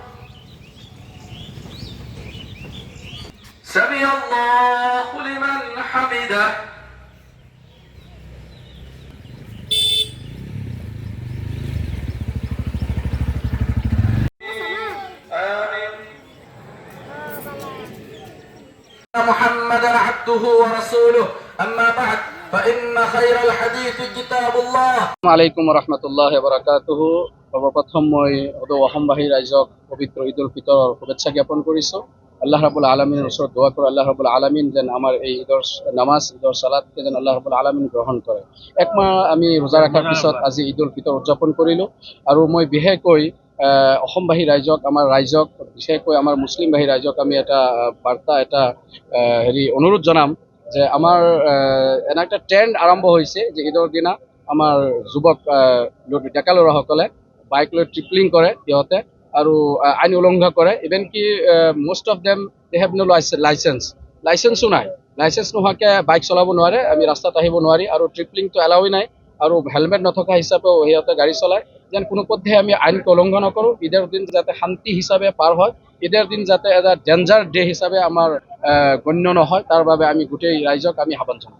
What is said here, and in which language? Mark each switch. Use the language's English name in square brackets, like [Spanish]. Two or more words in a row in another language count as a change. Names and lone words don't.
[Arabic] سمع الله لمن حمده محمدا عبده ورسوله أما بعد فإن خير الحديث كتاب الله عليكم رحمة الله بركاته. [Assamese] সৰ্বপ্ৰথম মই অসমবাসী ৰাইজক পবিত্ৰ ঈদুল ফিতৰৰ শুভেচ্ছা জ্ঞাপন কৰিছোঁ। [Arabic] الله رب العالمين [Assamese] ওচৰত দোৱা কৰোঁ, [Arabic] الله رب العالمين [Assamese] যেন আমাৰ এই ঈদৰ নামাজ, ঈদৰ সালাতকে যেন [Arabic] الله رب العالمين [Assamese] গ্ৰহণ কৰে। একমাহ আমি ৰোজা ৰখাৰ পিছত আজি ঈদুল ফিতৰ উদযাপন কৰিলোঁ আৰু মই বিশেষকৈ অসমবাসী ৰাইজক, আমাৰ ৰাইজক, বিশেষকৈ আমাৰ মুছলিমবাসী ৰাইজক আমি এটা বাৰ্তা, এটা অনুৰোধ জনাম যে আমাৰ এনে একটা ট্ৰেণ্ড আৰম্ভ হৈছে যে ঈদৰ দিনা আমাৰ যুৱক ডেকা ল'ৰাসকলে বাইক লৈ ট্ৰিপলিং কৰে সিহঁতে আৰু আইন উলংঘা কৰে। [English] even ki most of them they have no licenso নাই। [Assamese] লাইচেন্স নোহোৱাকৈ বাইক চলাব নোৱাৰে, আমি ৰাস্তাত আহিব নোৱাৰি আৰু ট্ৰিপলিংটো এলাউই নাই আৰু হেলমেট নথকা হিচাপেও সিহঁতে গাড়ী চলায়। যেন কোনোপধ্যে আমি আইনক উলংঘা নকৰোঁ। ঈদৰ দিন যাতে শান্তি হিচাপে পাৰ হয়, ঈদৰ দিন যাতে এটা [English] danger day [Assamese] হিচাপে আমাৰ গণ্য নহয়, তাৰ বাবে আমি গোটেই ৰাইজক আমি আহ্বান জনাওঁ।